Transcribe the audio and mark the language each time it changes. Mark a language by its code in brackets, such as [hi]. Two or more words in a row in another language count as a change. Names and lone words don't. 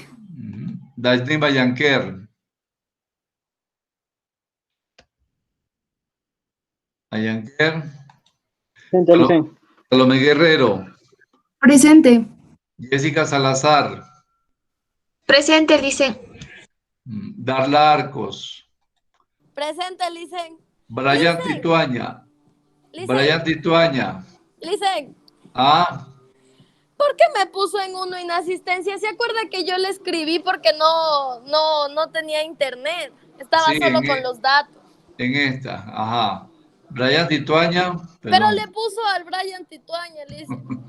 [es] Daisy Bayanquer. Bayanquer. Presente, Licen. Salomé Guerrero. Presente. Jessica Salazar. Presente, Lice. Darla Arcos. Presente, Licen. Brian Licen. Tituaña. Brian Licen. Tituaña. Licen. ¿Por qué me puso en uno inasistencia? ¿Se acuerda que yo le escribí porque no tenía internet? Estaba sí, solo con los datos. En esta, ajá. Brian Tituaña. Pero le puso al Brian Tituaña, Licen.